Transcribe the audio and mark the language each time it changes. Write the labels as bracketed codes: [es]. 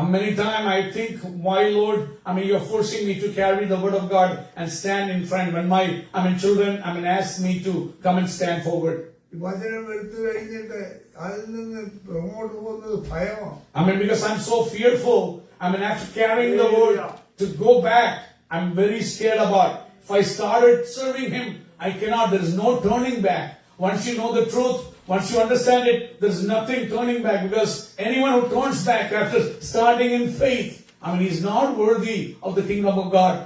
[en] Many times I think, why Lord, you're forcing me to carry the word of God and stand in front when my children ask me to come and stand forward. [ml] വചനം എടുത്തു കഴിഞ്ഞിട്ട് അതിൽ നിന്ന് അങ്ങോട്ട് പോകുന്നത് ഭയമാണ്. [en] Because I'm so fearful. After carrying the word to go back, I'm very scared about. If I started serving Him, I cannot. There is no turning back. Once you know the truth, once you understand it, there's nothing turning back, because anyone who turns back after starting in faith, he's not worthy of the kingdom of God.